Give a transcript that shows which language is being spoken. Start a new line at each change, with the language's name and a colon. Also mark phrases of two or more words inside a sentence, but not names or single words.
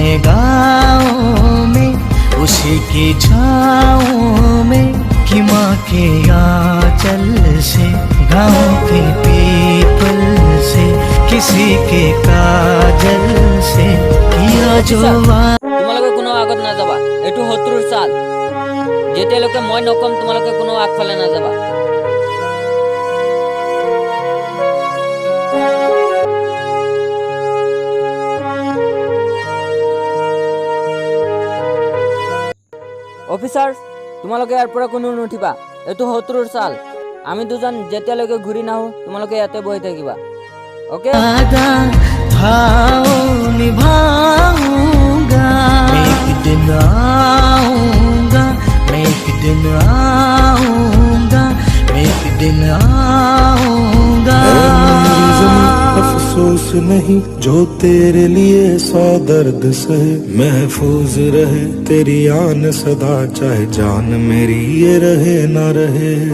Hindi: गाँव में, उसी की छाँव में, कि माँ के आंचल से, गाँव के पीपल से, किसी के काजल से किया जो
Assamese: তোমালোকে কোনো আগত না যাবা, এটু 70 সাল যেতিয়ালৈকে মই নকম তোমালোকে কোনো আগফালে না যাবা। অফিসার তোমালোকে ইয়াৰ পৰা কোনো নুঠিবা, এইটো 70 সাল, আমি দুজন যেতিয়ালৈকে ঘূৰি নাহো তোমালোকে ইয়াতে বহি থাকিবা।
Hindi: ओके निभाऊंगा, एक दिन आऊंगा, मैं एक दिन आऊंगा, मैं एक दिन आऊंगा। अफसोस नहीं जो तेरे लिए 100 दर्द सहे, महफूज रहे तेरी आन सदा, चाहे जान मेरी ये रहे ना रहे।